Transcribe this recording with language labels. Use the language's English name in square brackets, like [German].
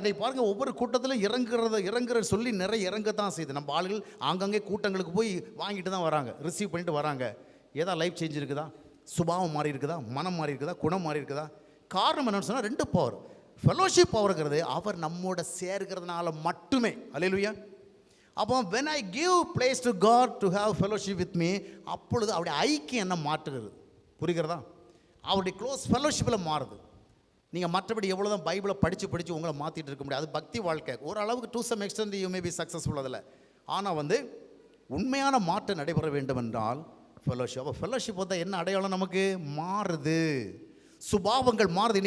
[Tamil] இன்றைக்கு பாருங்கள், ஒவ்வொரு கூட்டத்திலும் இறங்குற சொல்லி நிறைய இறங்கத்தான் செய்யுது. நம்ம ஆளுகள் ஆங்காங்கே கூட்டங்களுக்கு போய் வாங்கிட்டு தான் வராங்க, ரிசீவ் பண்ணிட்டு வராங்க. ஏதாவது லைஃப் சேஞ்ச் இருக்குதா? சுபாவம் மாறி இருக்குதா? மனம் மாறி இருக்குதா? குணம் மாறி இருக்குதா? காரணம் என்னன்னு சொன்னால் 2 பவர். ஃபெலோஷிப் பவர்ங்கிறது அவர் நம்மோட சேர்க்கிறதுனால மட்டுமே. அல்லேலூயா. அப்போ [English] when I give place to God to have fellowship with me, [Tamil] அப்பொழுது அவருடைய ஐக்கியம் என்ன மாற்றுகிறது. புரிகிறதா? அவருடைய க்ளோஸ் ஃபெலோஷிப்பில் மாறுது. நீங்கள் மற்றபடி எவ்வளோ தான் பைபிளை படித்து உங்களை மாற்றிட்டு இருக்க முடியாது. அது பக்தி வாழ்க்கை. ஓரளவுக்கு [English] to some extent you may be successful [Tamil] அதில். ஆனால் வந்து உண்மையான மாற்றம் நடைபெற வேண்டும் என்றால் ஃபெலோஷிப். அப்போ ஃபெலோஷிப் வந்து என்ன அடையாளம்? நமக்கு மாறுது, சுபாவங்கள் மாறுது.